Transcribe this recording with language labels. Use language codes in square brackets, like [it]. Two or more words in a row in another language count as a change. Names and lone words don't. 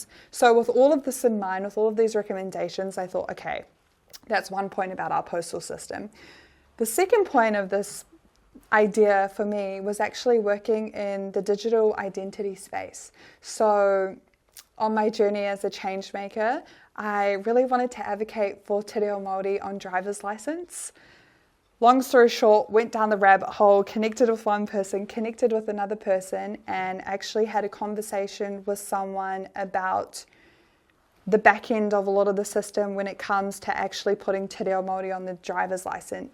[en] So with all of this in mind, with all of these recommendations, I thought, okay, that's one point about our postal system. The second point of this idea for me was actually working in the digital identity space. So on my journey as a change maker, I really wanted to advocate for [mi] te reo Māori [en] on driver's license. long story short, went down the rabbit hole, connected with one person, connected with another person, and actually had a conversation with someone about the back end of a lot of the system when it comes to actually putting [mi] Te Reo Māori [en] on the driver's license.